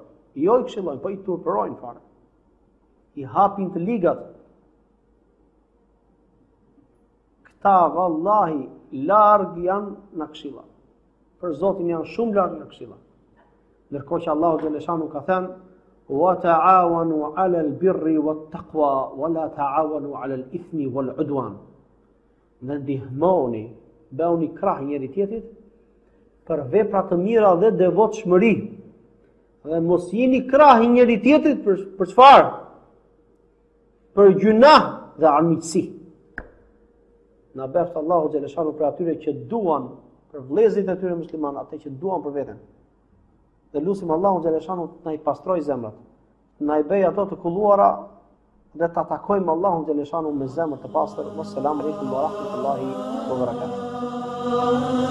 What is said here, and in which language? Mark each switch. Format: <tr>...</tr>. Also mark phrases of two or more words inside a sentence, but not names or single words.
<sq>Jo i këshillojnë, po i turpërojnë fare. I hapin të ligat. Këta vallahi larg janë në këshilla. Për Zotin janë shumë larg në këshilla. Ndërkohë që Allahu xhaleshanu ka thënë:</sq> <ar>"وتعاونوا على البر والتقوى ولا تعاونوا على الإثم والعدوان."</ar> <sq>Dhe ndihmoni, bëuni krah njëri tjetrit për vepra të mira dhe devotshmëri. Dhe mos jeni krah njëri tjetrit për çfarë? Për gjunah dhe armiqësi. Na bëft Allahu xhaleshanu për atyre që duan për vëllezërit e tyre muslimanë, atë që duan për veten. Dhe lutim Allahu xhaleshanu të na i pastroj zemrat, na i bëj ato të kulluara dhe ta takojmë Allahun xhaleshanu me zemër të pastër.</sq> <ar>والسلام عليكم ورحمة الله وبركاته.</ar>